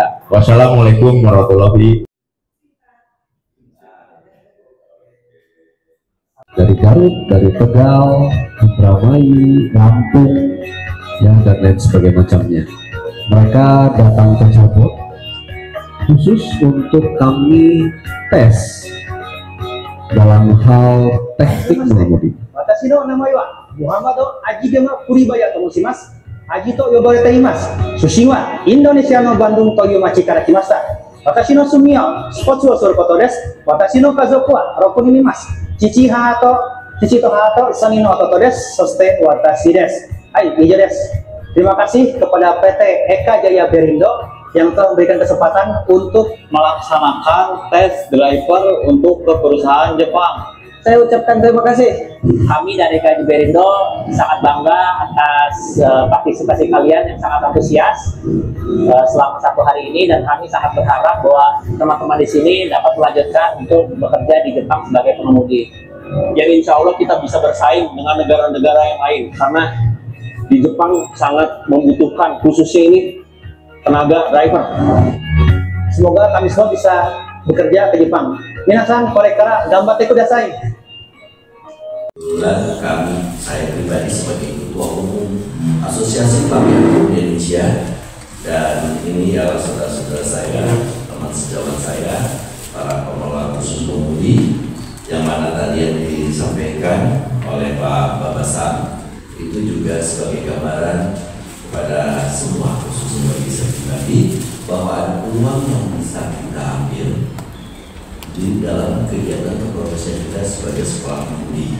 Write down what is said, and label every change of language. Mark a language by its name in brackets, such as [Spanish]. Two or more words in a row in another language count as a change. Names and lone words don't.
[Arabic] والسلام عليكم ورحمة الله وبركاته. [Indonesian] Dari Garut, dari Tegal, Indramayu, Lampung, ya, dan lain sebagainya macamnya. Mereka datang ke Cirebon khusus untuk kami tes dalam hal teknik mengemudi. [Japanese] Watashi no namae wa Muhammad Aji Gema Kuribaya to moshimasu. Aji to yobarete imasu. Shushin wa Indonesia no Bandung to いう町から来ました。私の趣味はスポーツをすることです。私の家族は6人います。父と母と3人の弟です。そして私です。はい、以上です。 [Indonesian] Terima kasih kepada PT Eka Jaya Berindo yang telah memberikan kesempatan untuk melaksanakan tes driver untuk ke perusahaan Jepang. Saya ucapkan terima kasih. Kami dari Eka Jaya Berindo sangat bangga atas partisipasi kalian yang sangat antusias selama 1 hari ini, dan kami sangat berharap bahwa teman-teman di sini dapat melanjutkan untuk bekerja di Jepang sebagai pengemudi. Jadi [Arabic] إن شاء الله [Indonesian] kita bisa bersaing dengan negara-negara yang lain, karena di Jepang sangat membutuhkan khususnya ini tenaga driver. Semoga kami semua bisa bekerja ke Jepang. [Japanese] 皆さん、これから頑張ってください. [Indonesian] Kebetulan saya pribadi sebagai Ketua Umum Asosiasi Pelatihan Indonesia, dan ini adalah saudara-saudara saya, teman sejawat saya, para pengelola khusus pemudi, yang mana tadi yang disampaikan oleh Pak Babasan itu juga sebagai gambaran kepada semua, khususnya bagi saya pribadi, bahwa ada peluang yang bisa kita ambil di dalam kegiatan keprofesian kita sebagai sekolah pemudi.